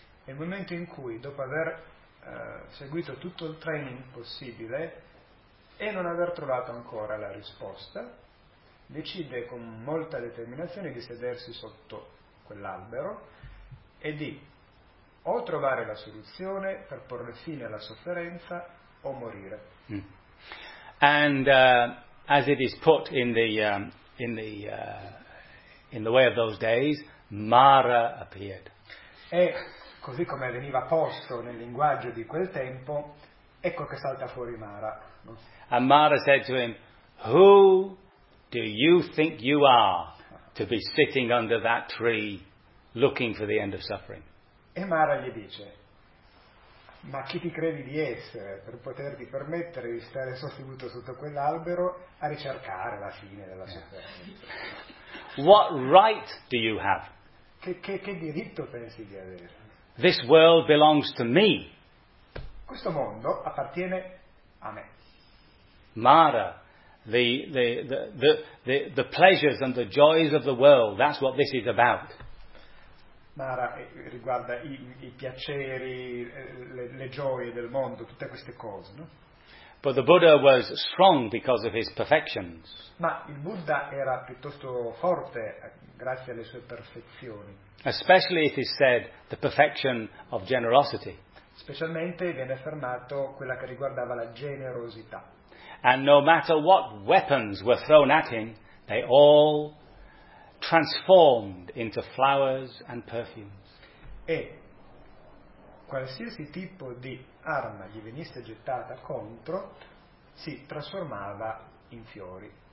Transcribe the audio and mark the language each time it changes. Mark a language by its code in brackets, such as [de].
[it] Il momento in cui, dopo aver seguito tutto il training possibile e non aver trovato ancora la risposta, decide con molta determinazione di sedersi sotto quell'albero e di o trovare la soluzione per porre fine alla sofferenza o morire. [en] And as it is put in the way of those days, Mara appeared. [it] E così come veniva posto nel linguaggio di quel tempo, ecco che salta fuori Mara. [en] And Mara said to him, "Who do you think you are to be sitting under that tree looking for the end of suffering?" [it] E Mara gli dice, "Ma chi ti credi di essere per poterti permettere di stare sostenuto sotto quell'albero a ricercare la fine della sofferenza?" [en] What right do you have? [it] Che diritto pensi di avere? [en] This world belongs to me. [it] Questo mondo appartiene a me. [en] Mara, the pleasures and the joys of the world, that's what this is about. [it] Mara riguarda i piaceri, le gioie del mondo, tutte queste cose, no? [en] But the Buddha was strong because of his perfections. [it] Ma il Buddha era piuttosto forte grazie alle sue perfezioni. [en] Especially it is said the perfection of generosity. [it] Specialmente viene affermato quella che riguardava la generosità. [en] And no matter what weapons were thrown at him, they all transformed into flowers and perfumes. [it] E qualsiasi tipo di arma gli venisse gettata contro si trasformava in fiori.